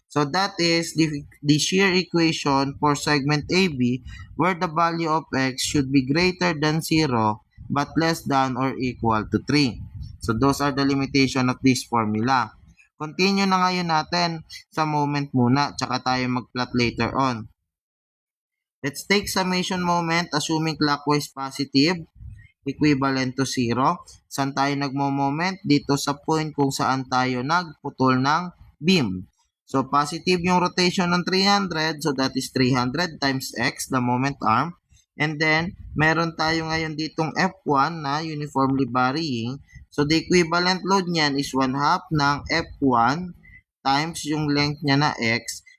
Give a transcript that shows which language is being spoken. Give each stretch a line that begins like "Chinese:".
English: So, that is the shear equation for segment AB where the value of x should be greater than 0 but less than or equal to 3. So, those are the limitation of this formula.
Filipino: Continue na ngayon natin sa moment muna, tsaka tayo mag-plot
English: later on. Let's take summation moment assuming clockwise positive equivalent to 0.
Filipino: Saan tayo nagmo-moment? Dito sa point kung saan tayo nagputol ng beam. So, positive yung rotation ng 300.
English: So, that is 300 times x, the moment arm.
Filipino: And then, meron tayo ngayon ditong F1 na uniformly varying.
English: So, the equivalent load niyan is 1/2 ng F1 times yung length niya na x.